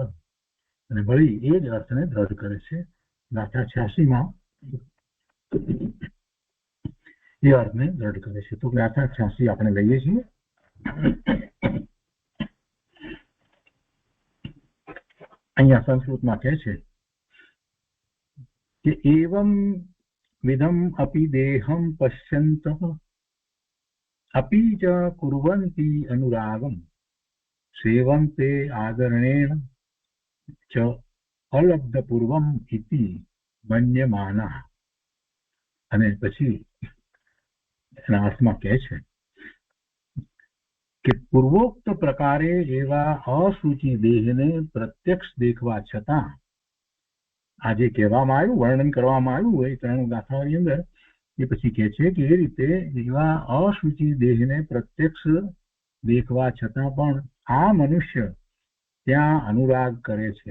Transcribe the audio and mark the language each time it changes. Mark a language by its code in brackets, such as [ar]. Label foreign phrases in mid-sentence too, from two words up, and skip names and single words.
[gu] અને વળી એ જ અર્થને દ્રઢ કરે છે. ગાથા 86માં એ અર્થને દ્રઢ કરે છે. તો ગાથા 86 આપણે લઈએ છીએ. અહીંયા સંસ્કૃતમાં કહે છે કે [sa] एवम् विधम् अपि देहम् पश्यन्तः अपि च कुर्वन्ति अनुरागं सेवन्ते आदरणेन च अलब्धपूर्वम इति मन्यमानः. [gu] અને પછી એના અર્થમાં કહે છે કે પૂર્વોક્ત પ્રકારે એવા અશુચિ દેહને પ્રત્યક્ષ દેખવા છતાં, આ જે કહેવામાં આવ્યું, વર્ણન કરવામાં આવ્યું હોય 3 ગાથાઓની અંદર, એ પછી કહે છે કે એ રીતે એવા અશુચિ દેહને પ્રત્યક્ષ દેખવા છતાં પણ આ મનુષ્ય ત્યાં અનુરાગ કરે છે.